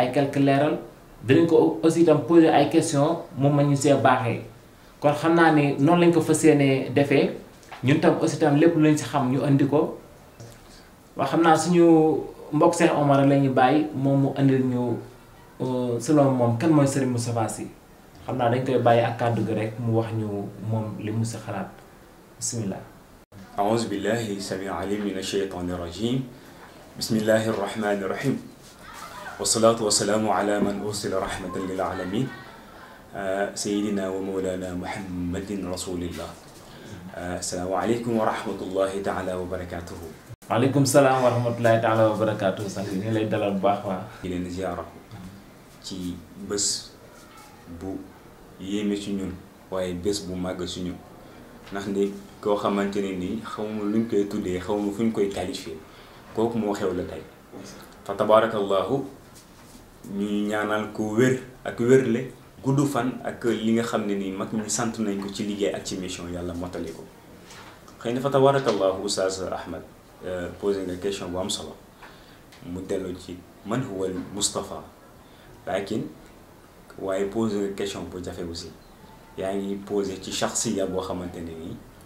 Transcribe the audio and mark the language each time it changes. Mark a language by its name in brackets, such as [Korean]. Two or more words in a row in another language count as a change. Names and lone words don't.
[Wolof] ay quelques leeral dinañ ko aussi itam poser ay questions moom ma ñu see baaxee kon xam naa ni noonu lañ ko fas yéenee defee ñun tam aussi itam lépp luñ si xam ñu indi ko wax xam naa suñu mbokk Cheikh Omar la ñuy bàyyi moom mu indil ñu selon moom kan mooy Serigne Moustapha Sy xam naa dañ koy bàyyi ak kàddu gi rek mu wax ñu moom li mu si xalaat bismillah. [Arabic] أعوذ بالله السميع العليم من الشيطان الرجيم بسم الله الرحمن الرحيم والصلاة والسلام على من أرسل رحمة للعالمين سيدنا ومولانا محمد رسول الله السلام عليكم ورحمة الله تعالى وبركاته. وعليكم السلام ورحمة الله تعالى وبركاته [Wolof] sant ñu lay dalal bu baax waa di leen ziyaara ci bés bu yéeme ci ñun waaye bés bu màgg ci ñun ndax ndi koo xamante ne nii xawma luñ koy tuddee xawma fu ñu koy qualifié kooku moo xew la tey fa tabarakallahu ñuy ñaanal ko wér ak wérle gudd fan ak li nga xam ne nii mag ñi sant nañ ko ci liggéey ak ci mission yàlla mottali ko xëy na fa tabarakallahu Oustaz Ahmed posé nga question bu am solo mu dellu ci man huwa Moustapha lakin waaye posé nga question bu jafe aussi yaa ngi posé ci shakhsiya boo xamante ne nii